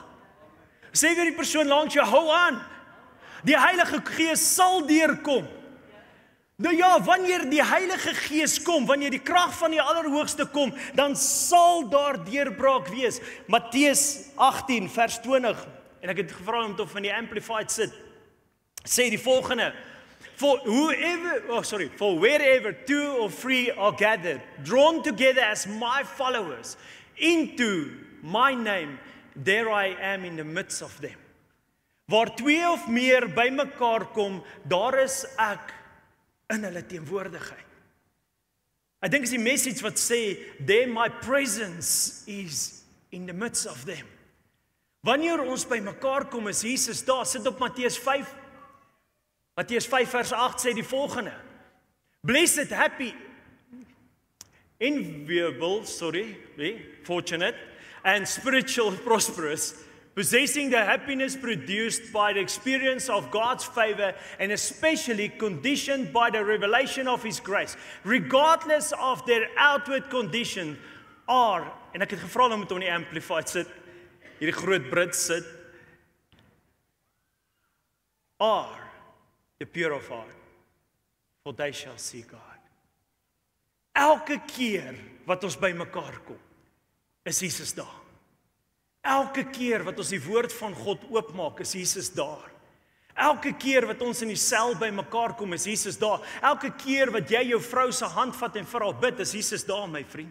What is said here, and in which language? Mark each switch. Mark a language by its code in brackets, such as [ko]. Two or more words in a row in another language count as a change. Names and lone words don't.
[af] Sê vir die persoon langs jou, hou aan. Die Heilige Gees sal deurkom. Nou ja, wanneer die Heilige Gees kom, wanneer die krag van die Allerhoogste kom, dan sal daar deurbraak wees. Matteus 18 vers 20, en ek het gevra om tot van die Amplified sit, sê die volgende: [en] For wherever 2 or 3 are gathered, drawn together as my followers, into my name, there I am in the midst of them. [af] Waar 2 of meer by mekaar kom, daar is ek in hulle teenwoordigheid. Ek dink is die message wat sê, [en] there my presence is in the midst of them. [af] Wanneer ons by mekaar kom, is Jesus daar. Sit op Matteus 5. Matteus 5 vers 8 sê die volgende: [en] Blessed, happy, enviable, fortunate, and spiritual prosperous, possessing the happiness produced by the experience of God's favor and especially conditioned by the revelation of His grace, regardless of their outward condition, are, [af] en ek het gevra om dit op die Amplified sit, hierdie groot Brit sit, [en] are the pure of heart, for they shall see God. [af] Elke keer wat ons by mekaar kom, is Jesus daar. Elke keer wat ons die woord van God oopmaak, is Jesus daar. Elke keer wat ons in die sel by mekaar kom, is Jesus daar. Elke keer wat jy jou vrou se hand vat en vir haar bid, is Jesus daar, my vriend.